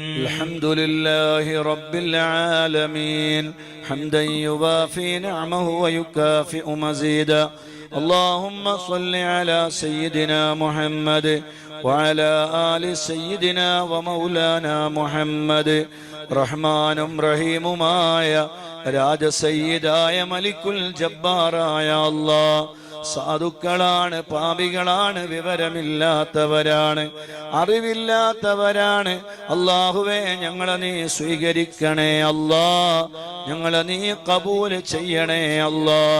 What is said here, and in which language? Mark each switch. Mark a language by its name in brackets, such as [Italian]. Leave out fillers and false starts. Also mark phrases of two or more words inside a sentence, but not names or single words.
[Arabic] الحمد لله رب العالمين حمدا يوافي نعمه ويكافئ مزيدا. اللهم صل على سيدنا محمد وعلى آل سيدنا ومولانا محمد. [Malayalam] റഹ്മാനും റഹീമുമായ രാജസയ്യിദായ മലിക്കുൽ ജബ്ബാറായ അല്ലാഹ്, സാധുക്കളാണ്, പാപികളാണ്, വിവരമില്ലാത്തവരാണ്, അറിവില്ലാത്തവരാണ്. അല്ലാഹുവേ, ഞങ്ങളെ നീ സ്വീകരിക്കണേ അല്ലാഹ്, ഞങ്ങളെ നീ കബൂൽ ചെയ്യണേ അല്ലാഹ്.